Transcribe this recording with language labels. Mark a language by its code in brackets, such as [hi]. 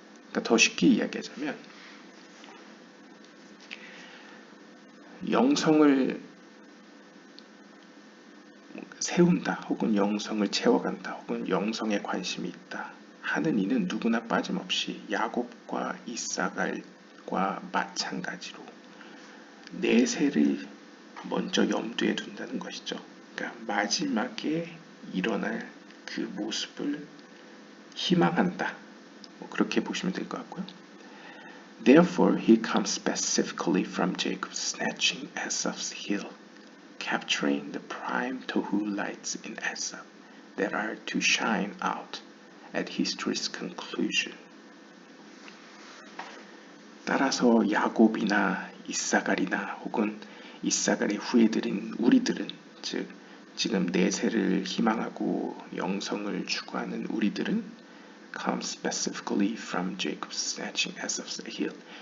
[ko] 그러니까 더 쉽게 이야기하자면 영성을 세운다 혹은 영성을 채워간다 혹은 영성에 관심이 있다 하는 이는 누구나 빠짐없이 야곱과 이삭알과 마찬가지로 내세를 먼저 염두에 둔다는 것이죠. 그러니까 마지막에 일어날 그 모습을 희망한다. 그렇게 보시면 될 것 같고요. [en] Therefore he comes specifically from Jacob's snatching Esau's heel, capturing the prime tohu lights in Esau that are to shine out at history's conclusion. [ko] 따라서 야곱이나 이삭알이나 혹은 이삭알의 후예들인 우리들은 즉 지금 내세를 희망하고 영성을 추구하는 우리들은 [en] come specifically from Jacob's snatching Esau's heel.